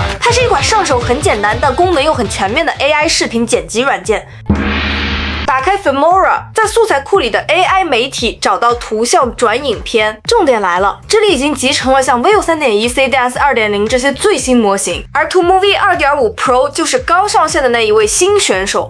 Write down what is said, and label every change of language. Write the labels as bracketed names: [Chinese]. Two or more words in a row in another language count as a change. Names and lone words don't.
[Chinese] 它是一款上手很簡单但功能又很全面的 AI 视頻剪輯軟件。打開 Filmora， 在素材庫裡的 AI 媒體找到圖像轉影片。重點來了，這裡已經集成了像 Veo 3.1、C-Dance 2.0 這些最新模型，而 ToonMovie 2.5 Pro 就是剛上線的那一位新選手。